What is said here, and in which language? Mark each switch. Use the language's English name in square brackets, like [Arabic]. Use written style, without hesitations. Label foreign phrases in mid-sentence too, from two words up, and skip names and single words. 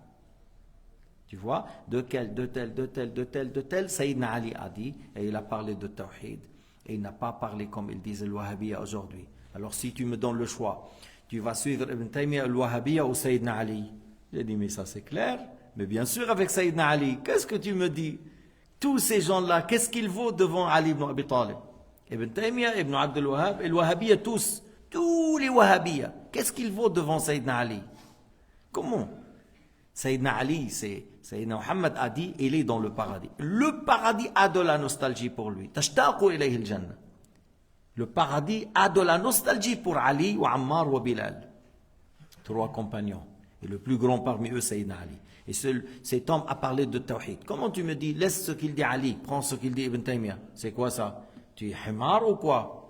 [French] Tu vois, de tel, Sayyidina Ali a dit, et il a parlé de Tawhid, et il n'a pas parlé comme ils disent le Wahhabiyya aujourd'hui. Alors si tu me donnes le choix, tu vas suivre Ibn Taymiyyah, le Wahhabiyya ou Sayyidina Ali? J'ai dit, mais ça c'est clair, Mais bien sûr, avec Sayyidina Ali, qu'est-ce que tu me dis? Tous ces gens-là, qu'est-ce qu'ils vaut devant Ali ibn Abi Talib? Ibn Taymiyyah, Ibn Abd al-Wahhab, et le Wahhabiyya, tous les Wahhabiyya, qu'est-ce qu'ils vaut devant Sayyidina Ali? Comment? Sayyidina Ali, Sayyidina Muhammad a dit, il est dans le paradis. Le paradis a de la nostalgie pour lui. [Arabic] تشتاق إليه الجنة. [French] Le paradis a de la nostalgie pour Ali, ou Ammar, ou Bilal. 3 compagnons. Et le plus grand parmi eux, Sayyidina Ali. Et cet homme a parlé de Tawhid. Comment tu me dis, laisse ce qu'il dit Ali, prends ce qu'il dit Ibn Taymiyyah? C'est quoi ça? Tu es himar ou quoi?